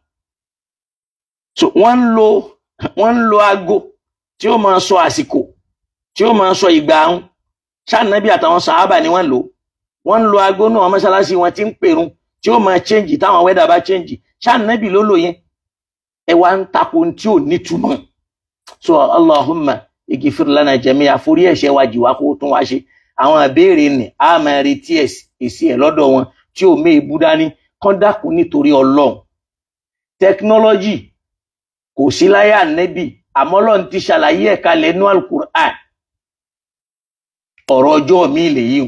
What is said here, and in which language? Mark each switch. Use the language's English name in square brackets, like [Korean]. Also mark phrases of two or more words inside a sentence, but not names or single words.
[Yoruba] So wọ́n ń lo aago tí ó máa sọ àsìkò, tí ó máa sọ ìgbà ahun. Ṣá Ànábì àtàwọn sàhábà ni wọ́n lò. Wọ́n ń lo aago náà mọ́sálásí wọn tí ń pèrun tí ó máa change táwọn wẹ́dà bá change. Ṣá Ànábì ló lò yẹn? Ẹ wá ń tako tí ò nítumọ̀. [Arabic] So اللهم اغفر لنا جميعا, [Yoruba] forí ẹ̀ṣẹ̀ wa jì wá kó tún wá ṣe. Àwọn ìbéèrè ni a máa retí èsì ẹ̀ lọ́dọ̀ wọn tí ò mé ibú dání, kán dákun nítorí Ọlọ́run. Tẹkinọ́lọ́jì kò sí láyé Ànábì, àmọ́ Ọlọ́run ti ṣàlàyé ẹ̀ kalẹ̀ nínú Al-Qur'an. Ọ̀rọ̀ ọjọ́ mi lè yíhun.